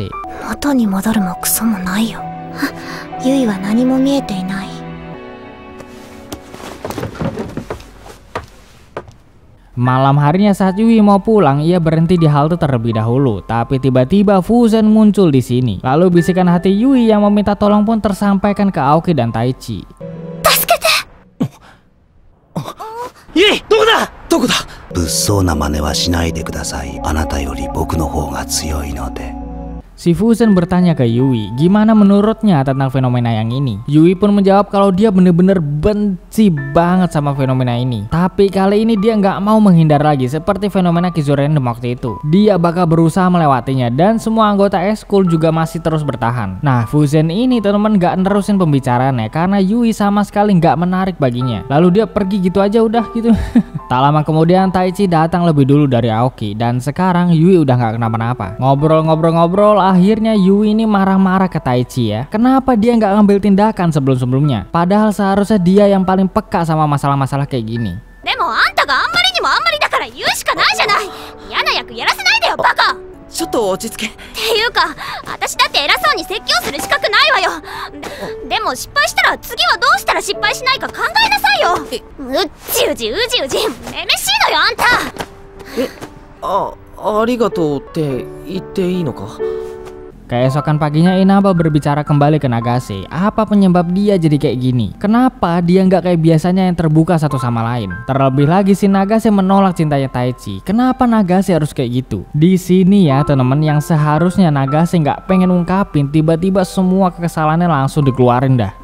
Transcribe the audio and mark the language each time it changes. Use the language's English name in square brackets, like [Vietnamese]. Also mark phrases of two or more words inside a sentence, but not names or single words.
[Japanese] 元に戻るもクソもないよ。ゆいは何も見えていない。 [Indonesian] Malam harinya saat Yui mau pulang, ia berhenti di halte terlebih dahulu. Tapi tiba-tiba Fuzen muncul di sini. Lalu bisikan hati Yui yang meminta tolong pun tersampaikan ke Aoki dan Taichi. [Japanese] ユイ、どこだ？どこだ？物騒な真似はしないでください。あなたより僕の方が強いので。 [Indonesian] Si Fusen bertanya ke Yui gimana menurutnya tentang fenomena yang ini. Yui pun menjawab kalau dia bener-bener benci banget sama fenomena ini. Tapi kali ini dia nggak mau menghindar lagi seperti fenomena Kizurendem waktu itu. Dia bakal berusaha melewatinya dan semua anggota School juga masih terus bertahan. Nah, Fusen ini teman-teman nggak nerusin pembicaraannya karena Yui sama sekali nggak menarik baginya. Lalu dia pergi gitu aja udah gitu. Tak lama kemudian Taichi datang lebih dulu dari Aoki dan sekarang Yui udah nggak kenapa-napa. Ngobrol-ngobrol akhirnya Yui ini marah-marah ke Taichi ya. Kenapa dia nggak ngambil tindakan sebelum-sebelumnya? Padahal seharusnya dia yang paling peka sama masalah-masalah kayak gini. [Japanese] でもあんたがあんまりにもあんまりだから言うしかないじゃない。嫌な役やらせないでよバカ。ちょっと落ち着け。っていうか私だって偉そうに説教する資格ないわよ。でも失敗したら次はどうしたら失敗しないか考えなさいよ。うじうじめめしいのよあんた。ありがとうって言っていいのか？ [Indonesian] Keesokan paginya Inaba berbicara kembali ke Nagase. Apa penyebab dia jadi kayak gini? Kenapa dia nggak kayak biasanya yang terbuka satu sama lain? Terlebih lagi si Nagase menolak cintanya Taichi. Kenapa Nagase harus kayak gitu? Di sini ya teman-teman, yang seharusnya Nagase nggak pengen ungkapin, tiba-tiba semua kesalahannya langsung dikeluarin dah.